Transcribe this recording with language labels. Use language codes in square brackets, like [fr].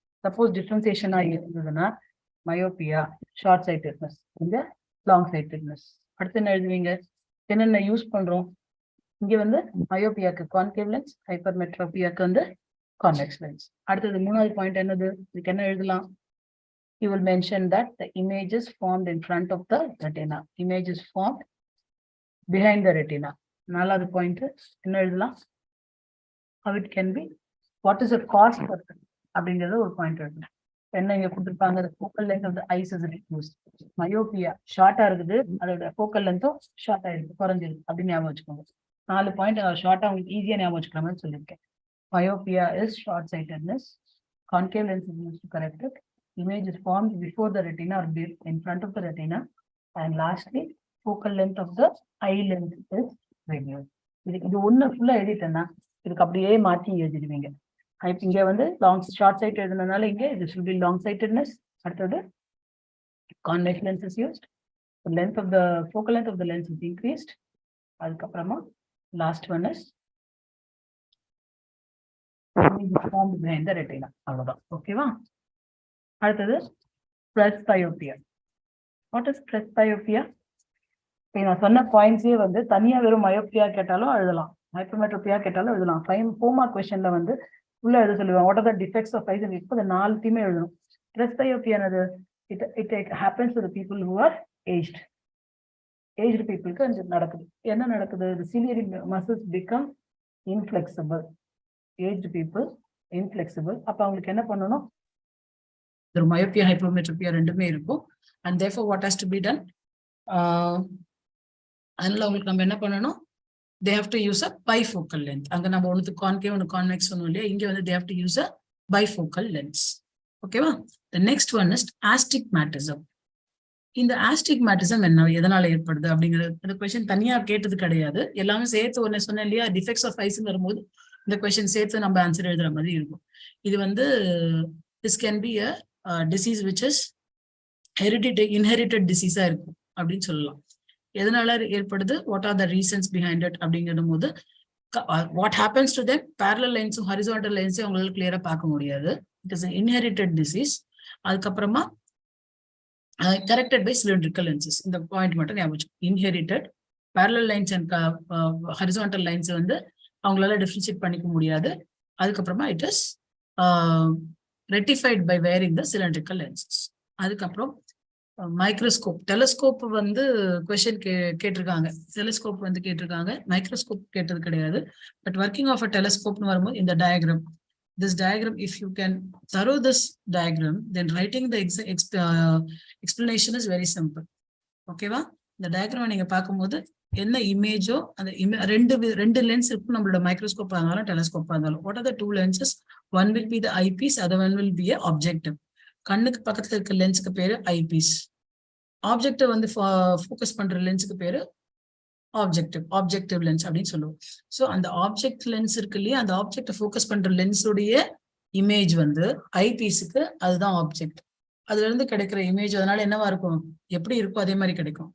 [ta] Suppose டிஃபரன்சியேஷனா இருந்ததுன்னா myopia, short sightedness, இந்த long sightedness. அடுத்து என்ன எழுதுவீங்க? என்னென்ன யூஸ் பண்றோம்? இங்க வந்து மயோபியாக்கு கான்கேவ் லென்ஸ், ஹைப்பர்மெட்ரோபியாக்கு வந்து கான்வெக்ஸ் லென்ஸ். அடுத்தது 3வது பாயிண்ட் என்னது? இதுக்கு என்ன எழுதலாம்? [en] You will mention that the image is formed in front of the retina. Image is formed behind the retina. [ta] 4வது பாயிண்ட் என்ன எழுதலாம்? [en] How it can be? What is the cause for it? [ta] அப்படிங்கறது ஒரு point எழுதலாம். என்ன இங்க கொடுத்திருப்பாங்க? [en] the focal length of the eyes is reduced. [ta] Myopia ஷார்ட்டா இருக்குது, அதோட focal length-உம் ஷார்ட் ஆயிருக்கு, குறைஞ்சிருக்கு அப்படின்னு ஞாபகம் வச்சுக்கோங்க. 4 பாயிண்ட் ஷார்ட்டா உங்களுக்கு ஈஸியா ஞாபகம் வச்சுக்கலாம்னு சொல்லியிருக்கேன். [en] Myopia is short-sightedness. Concave lens is used to correct it. Image is formed before the retina or in front of the retina. And lastly, focal length of the eye lens is reduced. [ta] இது ஒண்ணு ஃபுல்லா எழுதிட்டேன்னா இதுக்கு அப்படியே மாற்றி எழுதிடுவீங்க. இங்க வந்து short side எழுதுனதுனால இங்க இது [en] should be long sightedness. அடுத்தது convex lens is used. The length of the focal length of the lens is increased. அதுக்கப்புறமா last one is formed behind the retina. [ta] அவ்வளவுதான். ஓகேவா? [en] அடுத்தது presbyopia. What is presbyopia? [ta] நான் சொன்ன பாயிண்ட்ஸே வந்து தனியா வெறும் மயோபியா கேட்டாலும் எழுதலாம், ஹைப்பர்மெட்ரோபியா கேட்டாலும் எழுதலாம். 4 மார்க் கொஸ்டின்ல வந்து உள்ள எழுத சொல்லுவாங்க. [en] What are the defects of eyes? [ta] இப்போ இந்த 4த்தையுமே எழுதணும். presbyopia என்னது? [en] it happens to the people who are aged people-க்கு [ta] அது நடக்குது. என்ன நடக்குது? [en] the ciliary muscles become inflexible. aged people inflexible. [ta] அப்ப அவங்களுக்கு என்ன பண்ணணும்? ஒரு மயோபியா, ஹைப்பர்மெட்ரோபியா ரெண்டுமே இருக்கும். [en] and therefore what has to be done? [ta] அதனால அவங்களுக்கு நம்ம என்ன பண்ணணும்? [en] they have to use a bifocal length. [ta] அங்க நம்ம ஒன்று கான்கேவ் ஒன்று கான்வெக்ஸ் சொன்னோம் இல்லையா? இங்க வந்து [en] they have to use a bifocal lens. ஓகேவா? the next one is astigmatism. [ta] இந்த ஆஸ்டிக்மேட்டிசம் என்ன, எதனால ஏற்படுது அப்படிங்கிற கொஸ்டின் தனியா கேட்டது கிடையாது. எல்லாமே சேர்த்து ஒன்னு சொன்னேன் இல்லையா? டிஃபெக்ட்ஸ் ஆஃப் ஐஸ் வரும்போது இந்த கொஸ்டின் சேர்த்து நம்ம ஆன்சர் எழுதுற மாதிரி இருக்கும். [en] இது வந்து this can be a disease which is inherited disease-ஆ [ta] இருக்கும் அப்படின்னு சொல்லலாம். எதனால ஏற்படுது? [en] what are the reasons behind it [ta] அப்படிங்கிற போது [en] what happens to them, [ta] parallel லைன்ஸும் horizontal லைன்ஸும் அவங்களால கிளியரா பார்க்க முடியாது. [en] It is inherited disease. அதுக்கப்புறமா corrected by cylindrical lenses. [ta] இந்த பாயிண்ட் மட்டும் ஞாபகம். Inherited parallel lines and horizontal lines வந்து அவங்களால டிஃபரன்ஷியேட் பண்ணிக்க முடியாது. [en] அதுக்கப்புறமா it is rectified by varying the cylindrical lenses. [ta] அதுக்கப்புறம் மைக்ரோஸ்கோப், டெலஸ்கோப் வந்து கொஸ்டின் கேட்டிருக்காங்க. டெலஸ்கோப் வந்து கேட்டிருக்காங்க, மைக்ரோஸ்கோப் கேட்டது கிடையாது. [en] but working of a டெலஸ்கோப்னு [ta] வரும்போது இந்த diagram, [en] this diagram, if you can thorough this diagram, then writing the explanation is very simple. [ta] ஓகேவா? இந்த டயக்ராம் நீங்க பார்க்கும்போது என்ன இமேஜோ அந்த ரெண்டு லென்ஸ் இருக்கும் நம்மளோட மைக்ரோஸ்கோப்பா இருந்தாலும் டெலஸ்கோப்பா இருந்தாலும். [en] What are the 2 lenses? One will be the eyepiece, other one will be a objective. [ta] கண்ணுக்கு பக்கத்துல இருக்க லென்ஸுக்கு பேரு ஐபீஸ். ஆப்ஜெக்டிவ் வந்து ஃபோக்கஸ் பண்ற லென்ஸுக்கு பேரு ஆப்ஜெக்டிவ் லென்ஸ் அப்படின்னு சொல்லுவோம். ஸோ அந்த ஆப்ஜெக்ட் லென்ஸ் இருக்கு இல்லையா, அந்த ஆப்ஜெக்டை ஃபோக்கஸ் பண்ற லென்ஸுடைய இமேஜ் வந்து ஐபீஸுக்கு அதுதான் ஆப்ஜெக்ட். அதுல இருந்து கிடைக்கிற இமேஜ் அதனால என்னவா இருக்கும், எப்படி இருக்கும் அதே மாதிரி கிடைக்கும்.